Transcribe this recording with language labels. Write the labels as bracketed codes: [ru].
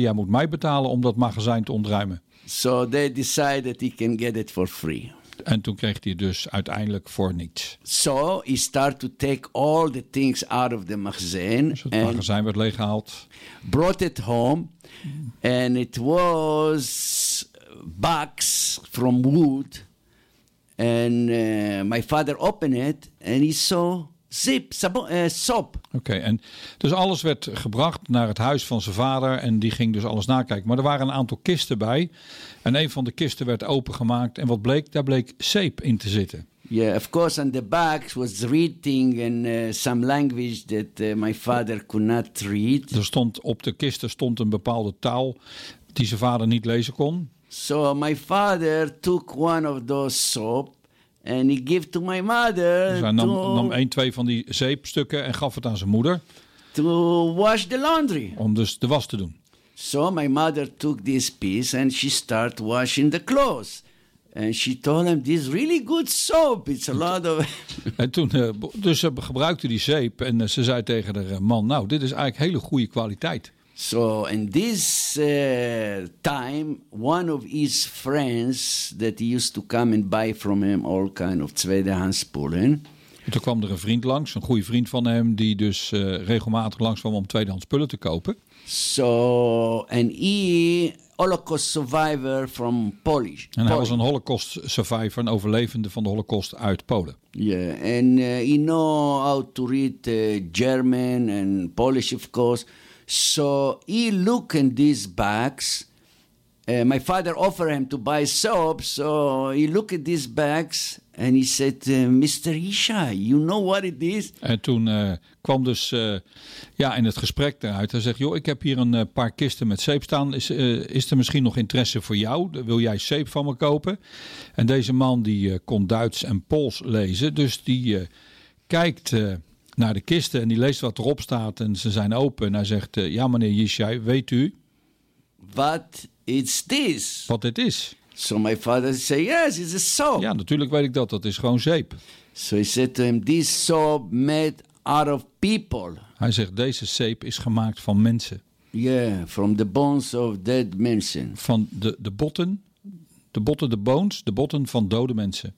[nl] Jij moet mij betalen om dat magazijn te ontruimen. [en] So they decided he can get it for free. [nl] En toen kreeg hij dus uiteindelijk voor niets. [en] So he start to take all the things out of the magazijn. [nl] Dus het magazijn werd leeggehaald. [en] Brought it home. And it was box from wood. And my father opened it. And he saw soap. [nl] Okay, en dus alles werd gebracht naar het huis van zijn vader. En die ging dus alles nakijken. Maar er waren een aantal kisten bij. En een van de kisten werd opengemaakt. En wat bleek? Daar bleek zeep in te zitten. [en] Yeah, of course, on the box was reading and some language that my father could not read. [nl] Er stond op de kisten stond een bepaalde taal die zijn vader niet lezen kon. [en] So my father took one of those soap. And he gave to my mother. [nl] Dus hij nam 1-2 van die zeepstukken en gaf het aan zijn moeder. [en] To wash the laundry. [nl] Om dus de was te doen. [en] So my mother took this piece and she started washing the clothes. And she told him this is really good soap. It's a lot of. [nl] En toen dus ze gebruikte die zeep en ze zei tegen haar man: nou, dit is eigenlijk hele goede kwaliteit. [en] So in this time, one of his friends that he used to come and buy from him all kind of [nl] tweedehands spullen. Toen kwam er een vriend langs, een goede vriend van hem, die dus regelmatig langs kwam om tweedehands spullen te kopen. [en] So, and he, Holocaust survivor from Polish. [nl] En hij was een [en] Holocaust survivor, [nl] een overlevende van de Holocaust uit Polen. [en] Yeah, and he know how to read German and Polish, of course. So he look in these bags. My father offered him to buy soap, so he look at these bags. And he said, Mr. Ishai, you know what it is? [nl] En toen kwam dus in het gesprek eruit. Hij zegt, joh, ik heb hier een paar kisten met zeep staan. Is er misschien nog interesse voor jou? Wil jij zeep van me kopen? En deze man die kon Duits en Pools lezen. Dus die kijkt naar de kisten en die leest wat erop staat. En ze zijn open. En hij zegt, ja, meneer Ishai, weet u? [en] What is this? [nl] Wat dit is. [en] So my father said, yes, it's a soap. [nl] Ja, natuurlijk weet ik dat. Dat is gewoon zeep. [en] So he said to him, this soap made out of people. [nl] Hij zegt, deze zeep is gemaakt van mensen. [en] Yeah, from the bones of dead mensen. [nl] Van de botten. De botten, de bones. De botten van dode mensen.